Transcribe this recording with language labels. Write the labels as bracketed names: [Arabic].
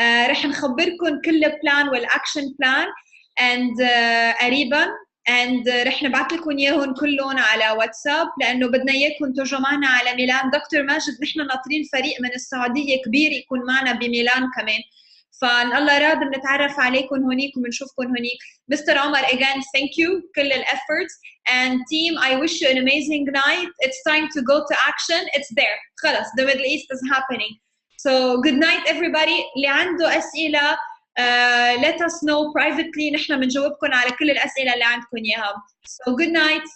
[Arabic] رح نخبركم كل البلان والاكشن بلان and قريبا. and رح نبعث لكم اياهم كلهم على واتساب لانه بدنا اياكم تجوا معنا على ميلان. دكتور ماجد نحن ناطرين فريق من السعوديه كبير يكون معنا بميلان كمان، فان الله راد بنتعرف عليكم هونيك وبنشوفكم هونيك. مستر عمر [English] again thank you [Arabic] كل الافورتس [English] and team I wish you an amazing night. It's time to go to action. It's there [Arabic] خلص [English] the Middle East is happening. So good night everybody. [Arabic] اللي عنده اسئله [English] let us know privately. [Arabic] نحن بنجاوبكم على كل الأسئلة اللي عندكم إياها. [English] So good night.